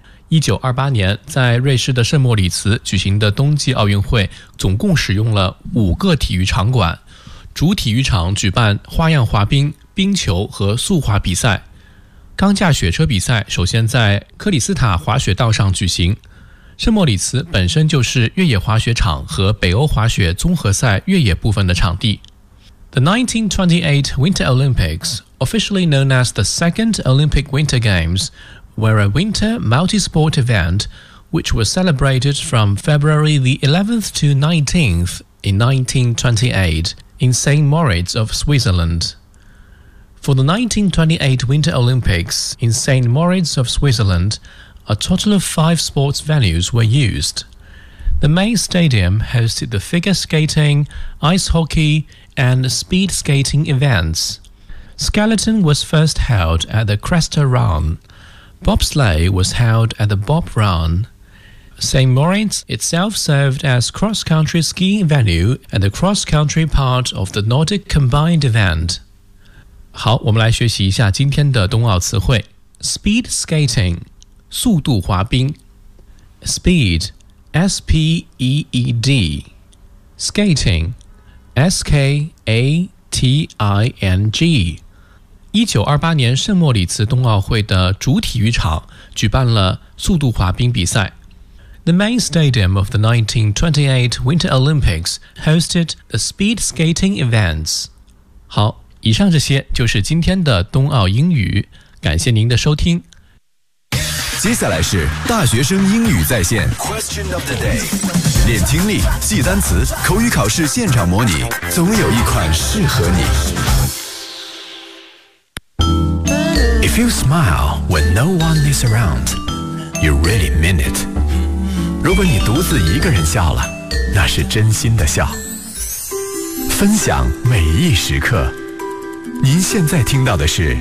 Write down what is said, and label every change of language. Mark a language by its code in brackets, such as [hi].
[zh] 1928年在瑞士的圣莫里茨举行的冬季奥运会总共使用了五个体育场馆，主体育场举办花样滑冰、冰球和速滑比赛。钢架雪车比赛首先在克里斯塔滑雪道上举行，圣莫里茨本身就是越野滑雪场和北欧滑雪综合赛越野部分的场地。 [en] The 1928 Winter Olympics, officially known as the Second Olympic Winter Games,were a winter multi-sport event which was celebrated from February the 11th to 19th in 1928 in St. Moritz of Switzerland. For the 1928 Winter Olympics in St. Moritz of Switzerland, a total of 5 sports venues were used. The main stadium hosted the figure skating, ice hockey, and speed skating events. Skeleton was first held at the Cresta Run. Bobsleigh was held at the Bob Run. St. Moritz itself served as cross-country skiing venue and the cross-country part of the Nordic combined event. [zh] 好，我们来学习一下今天的冬奥词汇。 [en] Speed skating, [zh] 速度滑冰。 [en] Speed, S-P-E-E-D. Skating, S-K-A-T-I-N-G. [zh] 1928年圣莫里茨冬奥会的主体育场举办了速度滑冰比赛。 [en] The main stadium of the 1928 Winter Olympics hosted the speed skating events. [zh] 好，以上这些就是今天的冬奥英语，感谢您的收听。接下来是大学生英语在线 [en] Question of the day， [zh] 练听力，记单词，口语考试现场模拟，总有一款适合你。 [en] If you smile when no one is around, you really mean it. [zh] 如果你独自一个人笑了，那是真心的笑。分享每一时刻。您现在听到的是